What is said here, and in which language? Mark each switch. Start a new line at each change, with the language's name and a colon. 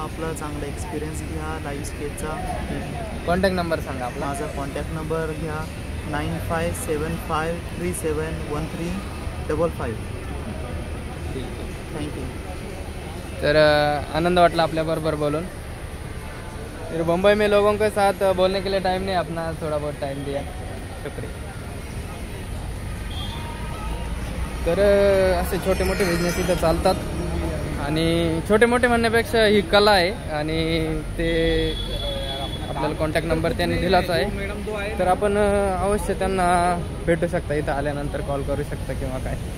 Marathi: आपला चांगला एक्सपिरियन्स घ्या लाईव्ह स्केचचा. कॉन्टॅक्ट नंबर सांगा आपला. माझा कॉन्टॅक्ट नंबर घ्या 9575371355. थँक्यू. तर आनंद वाटला आपल्याबरोबर बोलून.
Hindi: फिर मुंबई में लोगों के साथ बोलने के लिए टाइम नहीं, अपना थोड़ा बहुत टाइम दिया. शुक्रिया.
Marathi: तर असे छोटे मोठे बिझनेस इथं चालतात आणि छोटे मोठे म्हणण्यापेक्षा ही कला आहे आणि ते आपल्याला कॉन्टॅक्ट नंबर त्यांनी दिलाच आहे. तर आपण अवश्य त्यांना भेटू शकता. इथं आल्यानंतर कॉल करू शकता किंवा काय.